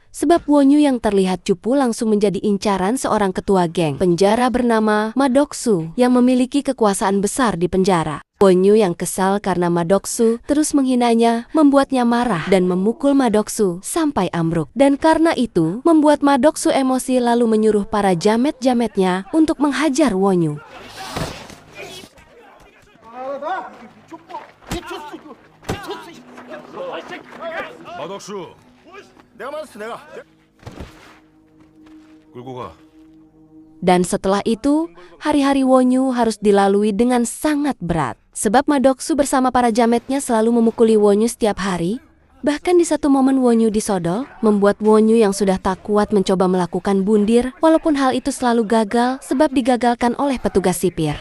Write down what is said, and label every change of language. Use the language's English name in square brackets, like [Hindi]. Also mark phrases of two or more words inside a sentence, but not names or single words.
[Indonesian] Sebab Wonyu yang terlihat cupu langsung menjadi incaran seorang ketua geng penjara bernama Madoksu yang memiliki kekuasaan besar di penjara. Wonyu yang kesal karena Madoksu terus menghinanya, membuatnya marah dan memukul Madoksu sampai ambruk. Dan karena itu, membuat Madoksu emosi lalu menyuruh para jamet-jametnya untuk menghajar Wonyu. [Korean] 마덕수, 내가 맞았어, 내가. 끌고 가. [Indonesian] Dan setelah itu, hari-hari Wonyu harus dilalui dengan sangat berat. Sebab Madoksu bersama para jametnya selalu memukuli Wonyu setiap hari. Bahkan di satu momen Wonyu disodol, membuat Wonyu yang sudah tak kuat mencoba melakukan bundir, walaupun hal itu selalu gagal sebab digagalkan oleh petugas sipir.